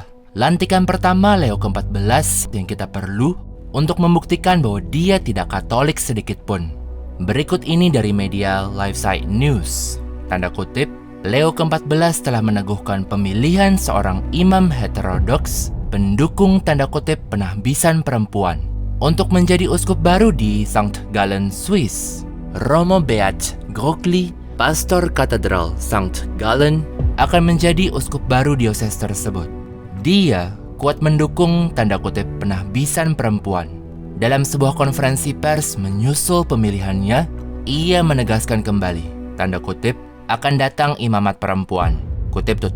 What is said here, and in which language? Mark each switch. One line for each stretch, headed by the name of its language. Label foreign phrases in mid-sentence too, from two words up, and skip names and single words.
Indonesian: Lantikan pertama Leo ke-14 yang kita perlu untuk membuktikan bahwa dia tidak Katolik sedikit pun. Berikut ini dari media LifeSite News. Tanda kutip, Leo ke-14 telah meneguhkan pemilihan seorang imam heterodoks pendukung tanda kutip penahbisan perempuan untuk menjadi uskup baru di St. Gallen, Swiss. Romo Beat Grokli, pastor katedral St. Gallen, akan menjadi uskup baru diocese tersebut. Dia kuat mendukung tanda kutip penahbisan perempuan. Dalam sebuah konferensi pers menyusul pemilihannya, ia menegaskan kembali, tanda kutip, akan datang imamat perempuan, kutip tutup.